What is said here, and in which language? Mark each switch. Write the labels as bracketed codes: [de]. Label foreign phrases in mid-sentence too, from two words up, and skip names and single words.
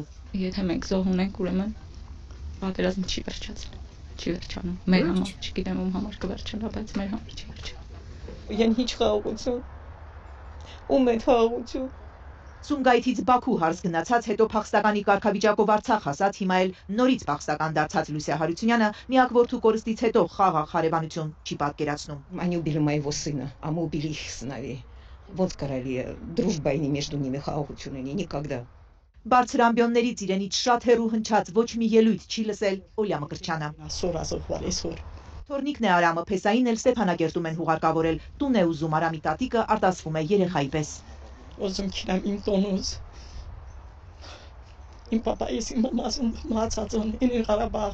[hy] Եթե մենք զոհ ունենք, ուրեմն պատերազմը չի վերջացել, չի վերջանում, մեր համար, չգիտեմ ում համար կվերջանա, բայց մեր համար չի վերջանում։ Են հիչ խաղաղություն, ում է խաղաղություն։ Սումգայիթից Բաքու հարս գնացած, հետո փախստականի կարգավիճակով Արցախ հասած, հիմա էլ նորից փախստական դարձած Լուսիա Հարությունյանը միակ որդու կորստից հետո խաղաղ հարևանություն չի պատկերացնում։ [ru] Они убили моего сына, а мы убили их сыновей. Вот скорее дружба и между ними [hy] խաղաղություն ունի, [ru] никогда. [hy] Բարձր ամբիոններից իրենից շատ հեռու հնչած ոչ մի ելույթ չի լսել Օլյա Մկրտչյանը։ Թորնիկն է Արամը, Փեսային էլ Ստեփանագերտում են հուղարկավորել, տուն է ուզում Արամի տատիկը արտասվում է երեխայի պես։ Ոզում քինամ իմ տոնուց։ Իմ պապայիս իմ մամասում մահացածուն ինի Ղարաբաղ։